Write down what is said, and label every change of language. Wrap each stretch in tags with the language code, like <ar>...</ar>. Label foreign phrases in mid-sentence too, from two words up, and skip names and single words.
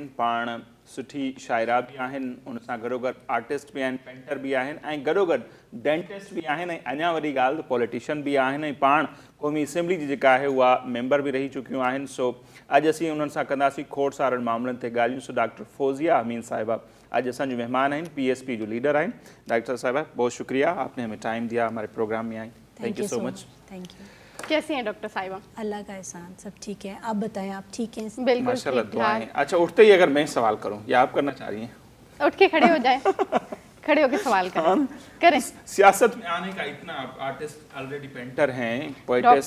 <sd>पाण सुठी शाइरा बि आहिनि, उन सां गॾोगॾु आर्टिस्ट बि आहिनि, पेंटर बि आहिनि ऐं गॾोगॾु डेंटिस्ट बि आहिनि ऐं अञा वॾी ॻाल्हि त पॉलिटिशियन बि आहिनि ऐं पाण क़ौमी असेंबली जी जेका आहे उहा मेंबर बि रही चुकियूं आहिनि। सो अॼु असीं उन्हनि सां कंदासीं खोड़ सारनि मामलनि ते ॻाल्हियूं। सो डॉक्टर फौजिया अमीन साहिबा आज असांजी मेहमान हैं, पीएसपी जो लीडर हैं।</sd> <ur>ڈاکٹر صاحبہ بہت شکریہ، آپ نے ہمیں ٹائم دیا، ہمارے پروگرام میں آئی.</ur> <en>thank you so much. thank you.</en> <ur>کیسی ہیں ڈاکٹر صاحبہ? اللہ کا احسان، سب ٹھیک ہے. آپ بتائیں، آپ ٹھیک ہیں? बिल्कुल माशाल्लाह, ठीक दुआएं। ठाक। اچھا، اٹھتے ہی اگر میں سوال کروں یا آپ کرنا چاہ رہی ہیں? اٹھ کے کھڑے ہو جائے، کھڑے ہوکے سوال کریں. سیاست میں آنے کا اتنا,</ur> <en>artist already painter</en> <ur>ہیں، پوئٹسٹ</ur>